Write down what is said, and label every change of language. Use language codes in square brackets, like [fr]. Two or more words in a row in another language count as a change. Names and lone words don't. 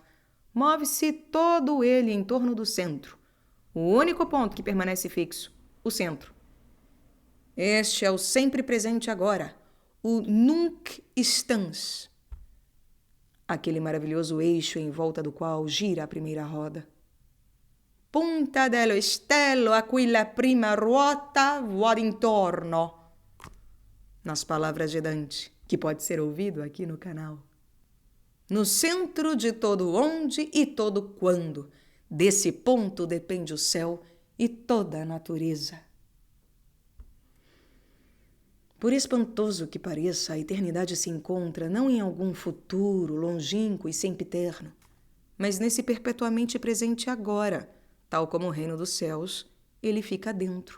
[pt] Move-se todo ele em torno do centro. O único ponto que permanece fixo, o centro. Este é o sempre presente agora, o [la] nunc stans, [pt] aquele maravilhoso eixo em volta do qual gira a primeira roda. [it] Punta dello stello a cui la prima ruota vuota intorno, [pt] nas palavras de Dante, que pode ser ouvido aqui no canal. No centro de todo onde e todo quando, desse ponto depende o céu e toda a natureza. Por espantoso que pareça, a eternidade se encontra não em algum futuro longínquo e sempiterno, mas nesse perpetuamente presente agora, tal como o reino dos céus, ele fica dentro.